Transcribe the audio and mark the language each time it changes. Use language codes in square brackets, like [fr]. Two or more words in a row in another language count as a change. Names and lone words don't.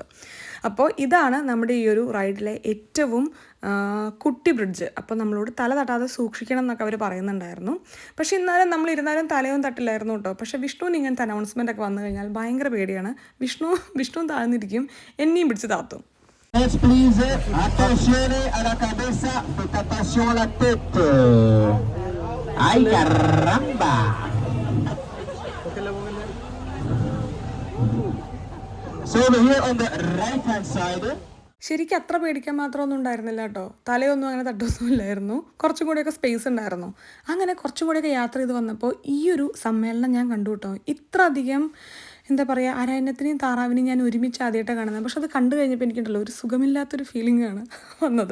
[ml] അപ്പോൾ ഇതാണ് നമ്മുടെ ഈ ഒരു റൈഡിലെ ഏറ്റവും കുട്ടി ബ്രിഡ്ജ്. അപ്പോൾ നമ്മളോട് തല തട്ടാതെ സൂക്ഷിക്കണം എന്നൊക്കെ അവർ പറയുന്നുണ്ടായിരുന്നു. പക്ഷേ എന്നാലും നമ്മൾ ഇരുന്നാലും തലയൊന്നും തട്ടില്ലായിരുന്നു കേട്ടോ. പക്ഷേ വിഷ്ണുവിന് ഇങ്ങനത്തെ അനൗൺസ്മെൻ്റ് ഒക്കെ വന്നു കഴിഞ്ഞാൽ ഭയങ്കര പേടിയാണ്. വിഷ്ണു താഴ്ന്നിരിക്കും, എന്നെയും പിടിച്ച് താത്തും. [en] Please, [it] attenzione alla cabeza, [fr] faites attention à la tête. [es] Ay, caramba. [en] So over here on the right hand side. [ml] ശരിക്കും അത്ര പേടിക്കാൻ മാത്രമൊന്നും ഉണ്ടായിരുന്നില്ല കേട്ടോ. തലയൊന്നും അങ്ങനെ തട്ടൊന്നുമില്ലായിരുന്നു. കുറച്ചും കൂടെയൊക്കെ സ്പേസ് ഉണ്ടായിരുന്നു. അങ്ങനെ കുറച്ചും കൂടെയൊക്കെ യാത്ര ചെയ്ത് വന്നപ്പോൾ ഈ ഒരു സമ്മേളനം ഞാൻ കണ്ടു കേട്ടോ. ഇത്ര അധികം എന്താ പറയുക, അരയന്നത്തിനെയും താറാവിനെയും ഞാൻ ഒരുമിച്ച് ആദ്യമായിട്ടാണ് കാണുന്നത്. പക്ഷെ അത് കണ്ടു കഴിഞ്ഞപ്പോൾ എനിക്കുണ്ടല്ലോ ഒരു സുഖമില്ലാത്തൊരു ഫീലിംഗ് ആണ് വന്നത്.